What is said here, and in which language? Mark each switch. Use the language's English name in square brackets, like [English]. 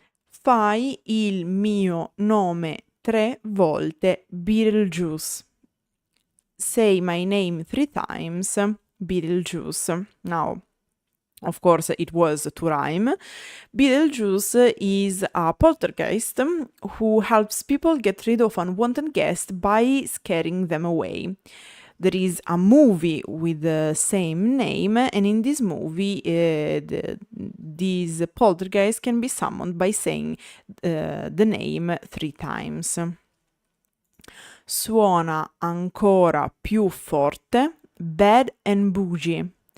[Italian] Fai il mio nome 3 volte, Beetlejuice. [English] Say my name 3 times, Beetlejuice. Now, of course, it was to rhyme. Beetlejuice is a poltergeist who helps people get rid of unwanted guests by scaring them away. There is a movie with the same name, and in this movie, these poltergeist can be summoned by saying the name 3 times. [Italian] Suona ancora più forte, [English] bad and bougie.